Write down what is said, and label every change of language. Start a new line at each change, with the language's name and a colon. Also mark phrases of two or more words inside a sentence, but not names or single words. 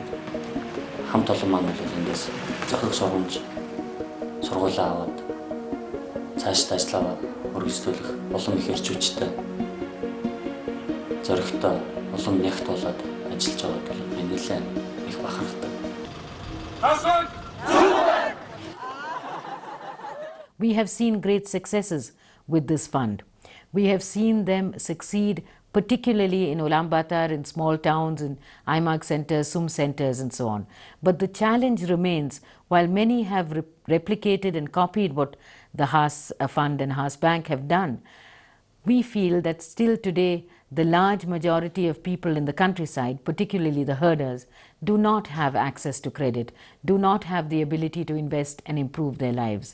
Mongolian: Хамт олон маань бол эндээс зохих сургамж сургуулаа аваад цаашдаа ажиллаа өргөжлүүлэх улам их эрч хүчтэй зоригтой улам нягт болоод ажиллаж байгаад бол би нэлээд их бахархдаг.
English: We have seen great successes with this fund. We have seen them succeed, particularly in Ulaanbaatar, in small towns, in IMAG centers, SUM centers and so on. But the challenge remains, while many have replicated and copied what the Haas Fund and Haas Bank have done, we feel that still today the large majority of people in the countryside, particularly the herders, do not have access to credit, do not have the ability to invest and improve their lives.